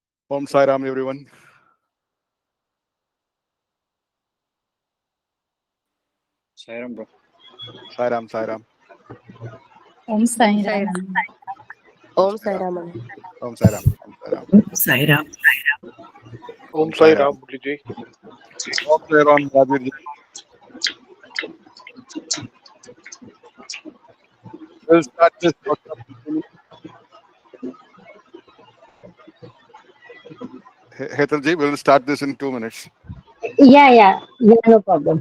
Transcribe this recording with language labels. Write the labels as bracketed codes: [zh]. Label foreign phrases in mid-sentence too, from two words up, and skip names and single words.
[en] Om Sai Ram, everyone. Sai Ram, bro. Sai Ram, Sai Ram. Om Sai Ram. Om Sai Ram. Om Sai Ram. Om Sai Ram. Sai Ram. Om Sai Ram, Guruji. Om Sai Ram, Radhir ji. We'll start this workshop. Hetal ji, we'll start this in 2 minutes. Yeah, no problem.